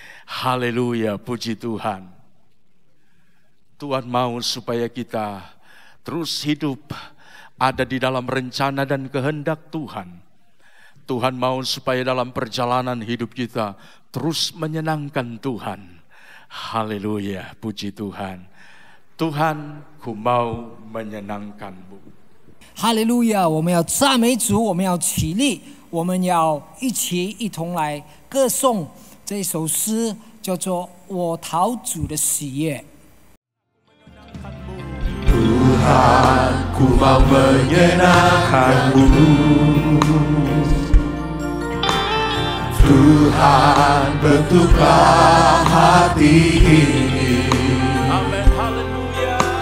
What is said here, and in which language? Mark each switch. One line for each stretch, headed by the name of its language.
Indonesian: Haleluya, puji Tuhan. Tuhan mau supaya kita terus hidup ada di dalam rencana dan kehendak Tuhan. Tuhan mau supaya dalam perjalanan hidup kita terus menyenangkan Tuhan. Haleluya, puji Tuhan. Tuhan, ku mau menyenangkanmu.
Chinese: 哈利路亚！我们要赞美主，我们要起立，我们要一同来歌颂这首诗，叫做《我讨主的喜悦》。
Indonesian: Tuhan, ku mau menyenangkanmu. Tuhan, bentuklah hati ini. Amin, haleluya.